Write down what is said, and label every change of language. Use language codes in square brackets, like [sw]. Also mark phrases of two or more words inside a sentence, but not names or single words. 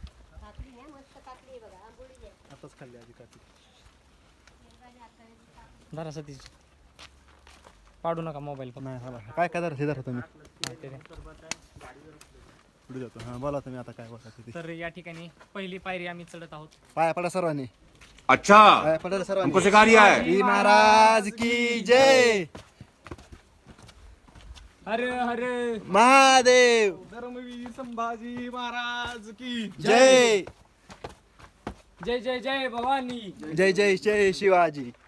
[mr] धरा सतीश, पाडू नका मोबाईल. काय धरा तुम्ही. बोला तुम्ही आता काय बोलता. तर या ठिकाणी पहिली पायरी आम्ही चढत आहोत. पाया पडा सर्वांनी. अच्छा, पाया पडा सर्वांनी. [hi] हमको सिखा रिया है. महाराज की जय. हरे हरे महादेव. धर्मवीर संभाजी महाराज की जय. जय जय जय भवानी. जय जय जय शिवाजी.